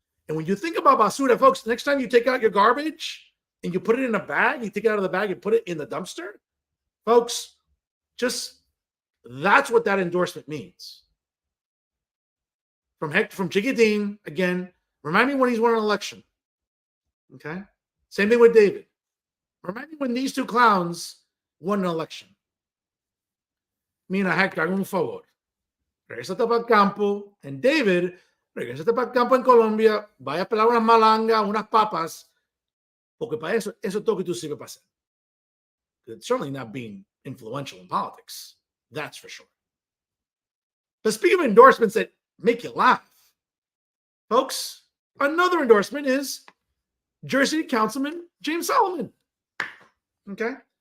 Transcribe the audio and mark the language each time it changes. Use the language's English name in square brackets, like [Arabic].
[English] And when you think about basura, folks, next time you take out your garbage and you put it in a bag, you take it out of the bag and put it in the dumpster, folks, just that's what that endorsement means. From Chiquitin, again, remind me when he's won an election. Okay? Same thing with David. Remind me when these two clowns won an election. [Spanish] Mira, Hector, un favor. Regrésate para el campo. And David, regrésate para el campo en Colombia. Vaya a pelar unas malangas, unas papas. Porque para eso es todo que tú sirves para hacer. [English] It's certainly not being influential in politics. That's for sure. But speaking of endorsements that make you laugh, folks, another endorsement is Jersey Councilman James Solomon. Okay?